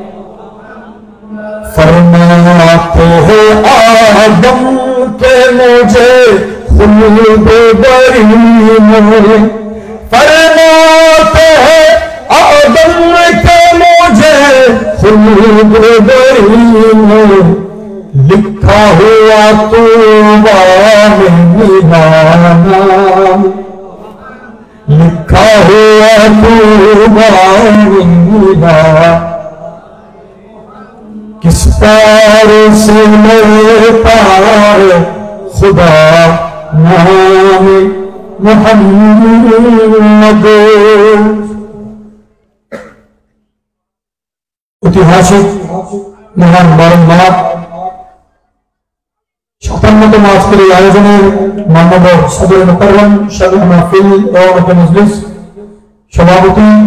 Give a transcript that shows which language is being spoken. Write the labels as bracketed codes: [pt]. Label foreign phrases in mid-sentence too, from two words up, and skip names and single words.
[ur] فرماتے ہیں آدم کہ مجھے خلد بری میں فرماتے ہیں آدم کہ مجھے خلد بری میں لکھا ہوا طوبیٰ میں میرا نام لکھا ہوا طوبیٰ میں میرا کس پیار سے لیتا ہے خدا نام محمد [bn] ঐতিহাসিক মহান বারংবার 57তম আজকের এই আয়োজনের মাননীয় সদর মুকাররম শারীফ মাহফিল ও মজলিস সভাপতি